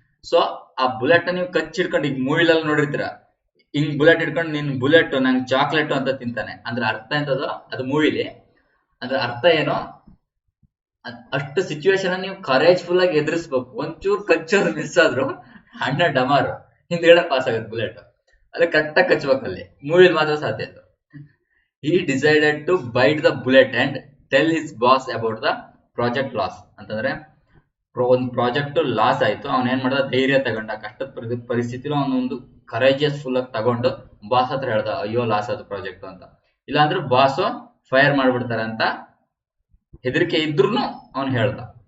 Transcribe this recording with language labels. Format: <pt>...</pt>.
<kn>So ಆ bullet ನ ನೀವು ಕಚ್ಚಿ ಹಿಡ್ಕೊಂಡು, ಈಗ ಮೂವಿಲೆಲ್ಲ ನೋಡಿರ್ತೀರ, ಹಿಂಗ್ ಬುಲೆಟ್ ಹಿಡ್ಕೊಂಡು ನಿನ್ ಬುಲೆಟ್ ನಂಗೆ ಚಾಕ್ಲೇಟ್ ಅಂತ ತಿಂತಾನೆ ಅಂದ್ರೆ ಅರ್ಥ ಎಂತದೋ ಅದು ಮೂವಿಲಿ. ಅದ್ರ ಅರ್ಥ ಏನೋ, ಅಷ್ಟು ಸಿಚುವೇಶನ್ ನೀವು ಕರೇಜ್ಫುಲ್ ಆಗಿ ಎದುರಿಸ್ಬೇಕು. ಒಂಚೂರು ಕಚ್ಚೋರು ಮಿಸ್ ಆದ್ರು ಅಣ್ಣ ಡಮಾರು ಹಿಂದ್ಗಡೆ ಪಾಸ್ ಆಗುತ್ತೆ ಬುಲೆಟ್. ಅದೇ ಕರೆಕ್ಟಾಗಿ ಕಚ್ಬೇಕಲ್ಲಿ, ಮೂವಿಲಿ ಮಾತ್ರ ಸಾಧ್ಯ ಅದು.</kn> <en>He decided to bite the bullet and tell his boss about the project loss.</en> <kn>ಅಂತಂದ್ರೆ ಒಂದು ಪ್ರಾಜೆಕ್ಟ್ ಲಾಸ್ ಆಯ್ತು, ಅವನ್ ಏನ್ ಮಾಡ್ದ, ಧೈರ್ಯ ತಗೊಂಡ, ಕಷ್ಟದ ಪರಿಸ್ಥಿತಿలో ಅವನೊಂದು ಕರೇಜಿಯಸ್ ಫುಲ್ ಆಗಿ ತಗೊಂಡು ಬಾಸ್ ಹತ್ರ ಹೇಳ್ದ, ಅಯ್ಯೋ ಲಾಸ್ ಆದ ಪ್ರಾಜೆಕ್ಟ್ ಅಂತ. ಇಲ್ಲಾಂದ್ರೆ ಬಾಸ್ ಫೈರ್ ಮಾಡ್ಬಿಡ್ತಾರೆ ಅಂತ ಹೆದರಿಕೆ ಇದ್ರು ಅವನ್ ಹೇಳ್ದ.</kn>